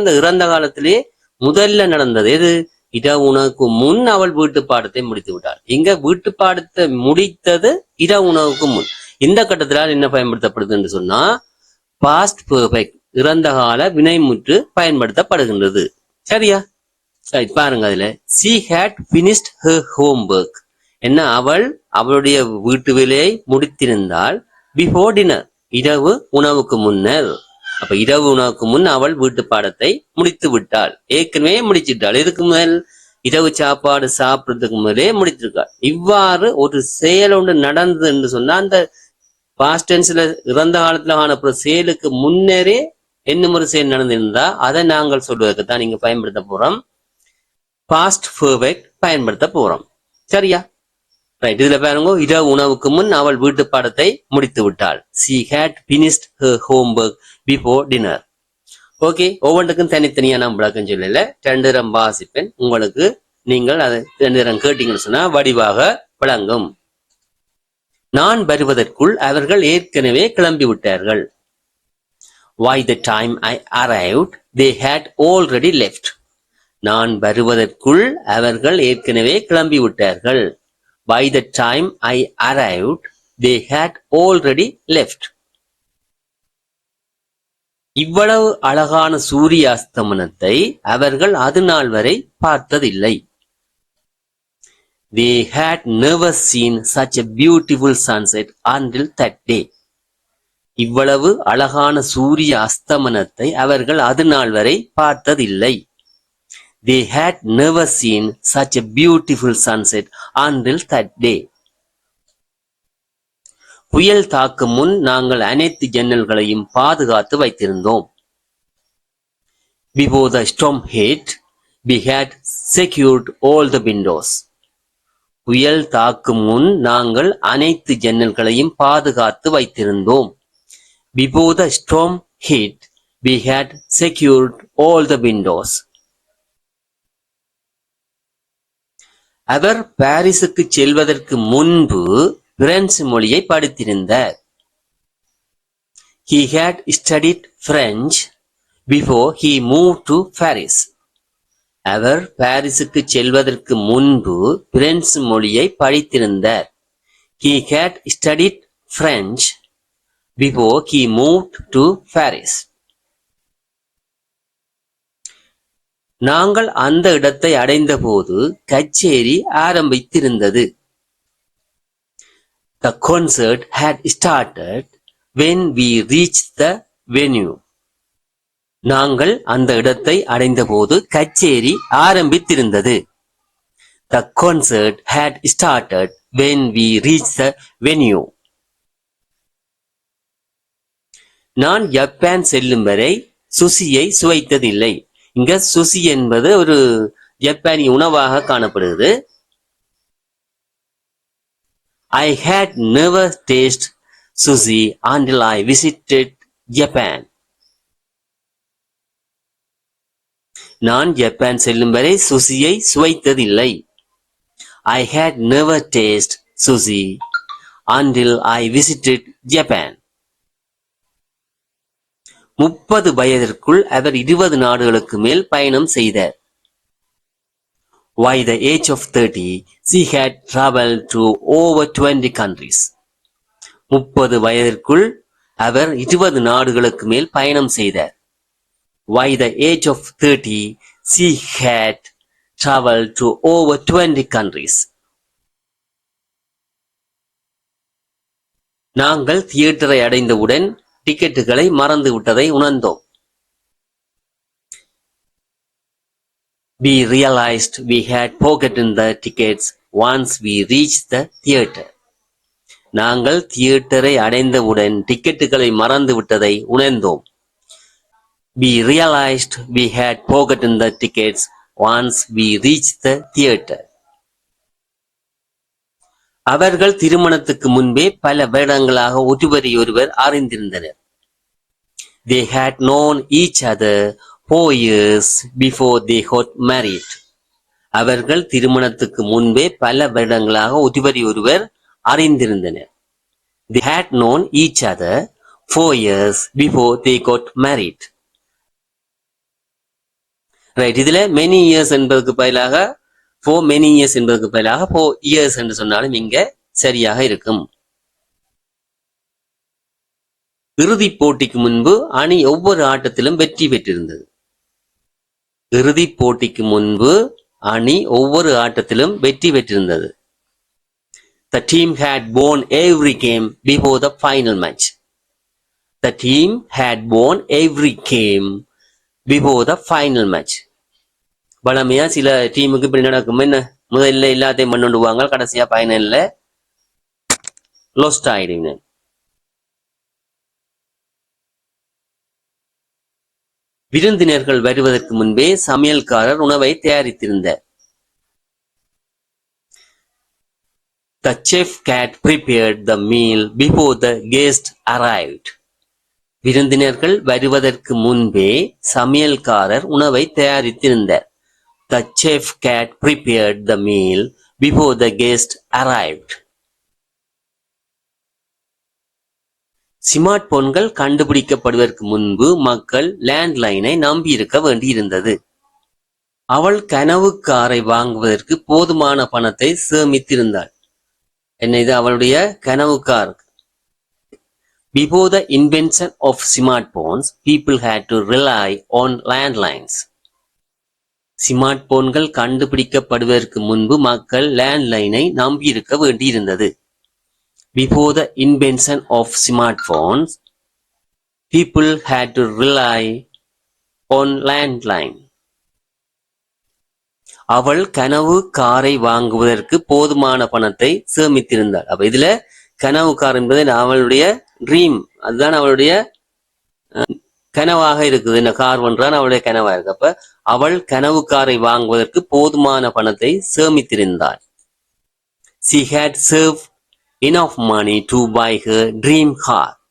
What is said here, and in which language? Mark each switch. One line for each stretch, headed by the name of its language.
Tamil: அந்த இறந்த காலத்திலே முதல்ல நடந்தது எது? இரவு உணவுக்கு முன் அவள் வீட்டு பாடத்தை முடித்து விட்டாள். இங்க வீட்டு பாடத்தை முடித்தது இரவு உணவுக்கு முன். இந்த கட்டத்தினால் என்ன பயன்படுத்தப்படுது என்று சொன்னா பாஸ்ட் பெர்ஃபெக்ட், இறந்த கால வினைமுற்று பயன்படுத்தப்படுகின்றது. சரியா? பாருங்க, அதுல
English: she had finished her homework.
Tamil: என்ன, அவள் அவளுடைய வீட்டு வேலையை முடித்திருந்தாள்.
English: before dinner,
Tamil: இரவு உணவுக்கு முன்னர். அப்ப இரவு உணவுக்கு முன் அவள் வீட்டு பாடத்தை முடித்து விட்டாள். ஏற்கனவே முடிச்சிட்டாள். இதுக்கு மேல் இரவு சாப்பாடு சாப்பிடுறதுக்கு மேலே முடித்திருக்காள். இவ்வாறு ஒரு செயல் ஒன்று நடந்தது என்று சொன்னா அந்த பாஸ்ட் டென்ஸ்ல இறந்த காலத்துல காணப்படுற செயலுக்கு முன்னரே இன்னும் ஒரு செயல் நடந்திருந்தா அதை நாங்கள் சொல்வதற்குத்தான் நீங்க பயன்படுத்த போறோம், பாஸ்ட் பெர்ஃபெக்ட் பயன்படுத்த போறோம். சரியா? ரைட், இதுல பாருங்க, இரவு உணவுக்கு முன் அவள் வீட்டு பாடத்தை முடித்து விட்டாள்.
English: she had finished her homework before dinner.
Tamil: Okay, ஒவ்வொன்றுக்கும் தனித்தனியா நான் விளக்கம் சொல்லல, ரெண்டு தரம் வாசிப்பேன். உங்களுக்கு நீங்கள் அதை ரெண்டு தரம் கேட்டீங்கன்னு சொன்னா வடிவாக விளங்கும். நான் வருவதற்குள் அவர்கள் ஏற்கனவே கிளம்பி விட்டார்கள்.
English: by the time I arrived they had already left.
Tamil: நான் வருவதற்குள் அவர்கள் ஏற்கனவே கிளம்பி விட்டார்கள்.
English: by the time I arrived they had already left.
Tamil: இவ்வளவு அழகான சூரிய அஸ்தமனத்தை அவர்கள் அது நாள் வரை பார்த்ததில்லை.
English: they had never seen such a beautiful sunset until that day.
Tamil: இவ்வளவு அழகான சூரிய அஸ்தமனத்தை அவர்கள் அது நாள் வரை பார்த்ததில்லை.
English: they had never seen such a beautiful sunset until that day.
Tamil: புயல் தாக்கும் முன் நாங்கள் அனைத்து ஜன்னல்களையும் பாதுகாத்து வைத்திருந்தோம்.
English: before the storm hit we had secured all the windows.
Tamil: புயல் தாக்கும் முன் நாங்கள் அனைத்து ஜன்னல்களையும் பாதுகாத்து வைத்திருந்தோம்.
English: before the storm hit we had secured all the windows.
Tamil: அவர் பாரிஸுக்கு செல்வதற்கு முன்பு பிரெஞ்சு மொழியை படித்திருந்தார்.
English: he had studied French before he moved to Paris.
Tamil: அவர் பாரிஸுக்கு செல்வதற்கு முன்பு பிரெஞ்சு மொழியை படித்திருந்தார்.
English: He had studied French before he moved to Paris.
Tamil: நாங்கள் அந்த இடத்தை அடைந்தபோது கச்சேரி ஆரம்பித்திருந்தது.
English: The concert had started when we reached the venue.
Tamil: நாங்கள் அந்த இடத்தை அடைந்தபோது கச்சேரி ஆரம்பித்திருந்தது.
English: The concert had started when we reached the venue.
Tamil: நான் ஜப்பான் செல்லும் வரை சுஷியை சுவைத்ததில்லை. இங்க சுஷி என்பது ஒரு ஜப்பானிய உணவாக காணப்படுகிறது.
English: I had never tasted sushi until I visited Japan.
Tamil: நான் ஜப்பான் செல்லும் வரை சுஷியை சுவைத்ததில்லை.
English: I had never tasted sushi until I visited Japan.
Tamil: 30 வயதிற்குள் அவர் 20 நாடுகளுக்கு மேல் பயணம் செய்தார்.
English: By the age of 30, she had traveled to over 20 countries.
Tamil: 30 வயதிற்குள் அவர் 20 நாடுகளுக்கு மேல் பயணம் செய்தார்.
English: By the age of 30, she had traveled to over 20 countries.
Tamil: நாங்கள் தியேட்டரை அடைந்தவுடன் டிக்கெட்டுகளை மறந்து விட்டதை உணர்ந்தோம்.
English: We realized we had forgotten the tickets once we reached the theater.
Tamil: நாங்கள் தியேட்டரை அடைந்தவுடன் டிக்கெட்டுகளை மறந்து விட்டதை உணர்ந்தோம்.
English: We realized we had forgotten the tickets once we reached the theater.
Tamil: அவர்கள் திருமணத்துக்கு முன்பே பல வருடங்களாக ஒருவரையொருவர் அறிந்திருந்தனர்.
English: They had known each other 4 years before they got married.
Tamil: அவர்கள் திருமணத்துக்கு முன்பே பல வருடங்களாக ஒருவரையொருவர் அறிந்திருந்தனர்.
English: They had known each other 4 years before they got married.
Tamil: Right, இதுல
English: many years
Tamil: என்பதற்கு பதிலாக
English: for many years
Tamil: என்பதற்கு பதிலாக
English: for years
Tamil: என்று சொன்னாலும் இங்க சரியாக இருக்கும். இறுதிப் போட்டிக்கு முன்பு அணி ஒவ்வொரு ஆட்டத்திலும் வெற்றி பெற்றிருந்தது. இறுதிப் போட்டிக்கு முன்பு அணி ஒவ்வொரு ஆட்டத்திலும் வெற்றி பெற்றிருந்தது.
English: The team had won every game before the final match. The team had won every game before the final match.
Tamil: பலமையா சில டீமுக்கு இப்படி நடக்கும். என்ன, முதல்ல எல்லாத்தையும் பண்ணுவாங்க, கடைசியா ஃபைனல்ல லோஸ்ட் ஆயிடுங்க. விருந்தினர்கள் வருவதற்கு முன்பே சமையல்காரர் உணவை தயாரித்திருந்தார்.
English: The chef had prepared the meal before the guest arrived.
Tamil: விருந்தினர்கள் வருவதற்கு முன்பே சமையல்காரர் உணவை தயாரித்திருந்தார்.
English: The chef had prepared the meal before the guest arrived.
Tamil: Smart போன்கள் கண்டுபிடிக்கப்படுவதற்கு முன்பு மக்கள் லேண்ட்லைனை நம்பியிருக்க வேண்டியிருந்தது. அவள் கனவு காரை வாங்குவதற்கு போதுமான பணத்தை சேமித்திருந்தாள். என்ன, இது அவளுடைய கனவு car.
English: Before the invention of smartphones, people had to rely on landlines.
Tamil: Smart போன்கள் கண்டுபிடிக்கப்படுவதற்கு முன்பு மக்கள் லேண்ட்லைனை நம்பியிருக்க வேண்டியிருந்தது.
English: Before the invention of smartphones, people had to rely on landline.
Tamil: அவள் கனவு காரை வாங்குவதற்கு போதுமான பணத்தை சேமித்திருந்தாள். அப்ப இதுல கனவு கார் என்பது அவளுடைய ட்ரீம், அதுதான் அவளுடைய கனவாக இருக்குது. என்ன கார் பண்றான், அவளுடைய கனவா இருக்கு. அப்ப அவள் கனவு காரை வாங்குவதற்கு போதுமான பணத்தை சேமித்திருந்தாள்.
English: She had saved enough money to buy her dream car.